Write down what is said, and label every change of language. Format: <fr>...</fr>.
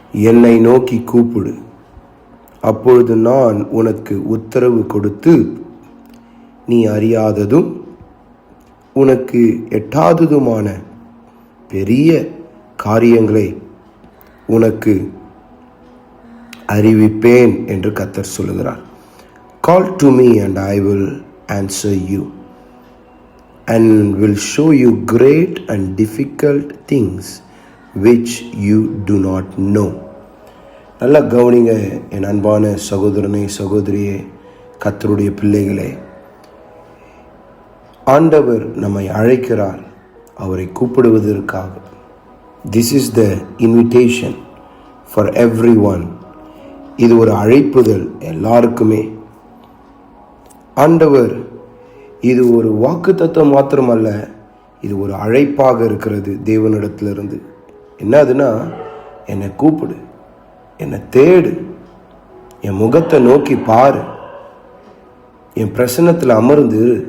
<ta>என்னை நோக்கி கூப்பிடு, அப்பொழுது நான் உனக்கு உத்தரவு கொடுத்து நீ அறியாததும் உனக்கு எட்டாததுமான பெரிய காரியங்களை உனக்கு அறிவிப்பேன் என்று கர்த்தர் சொல்லுகிறார்.</ta> <en>Call to me and I will answer you and will show you great and difficult things which you do not know.</en> <ta>நல்லா கவனிங்க என் அன்பான சகோதரனே, சகோதரியே, கர்த்தருடைய பிள்ளைகளே. ஆண்டவர் நம்மை அழைக்கிறார், அவரை கூப்பிடுவதற்காக.</ta> <en>This is the invitation for everyone.</en> <ta>இது ஒரு அழைப்புதல் எல்லாருக்குமே. ஆண்டவர் இது ஒரு வாக்குத்தத்தம் மாத்திரமல்ல, இது ஒரு அழைப்பாக இருக்கிறது தேவனிடத்திலிருந்து. என்னதுன்னா, என்னை கூப்பிடு, என்னை தேடு, என் முகத்தை நோக்கி பாரு, என் பிரசன்னத்தில் அமர்ந்து,</ta>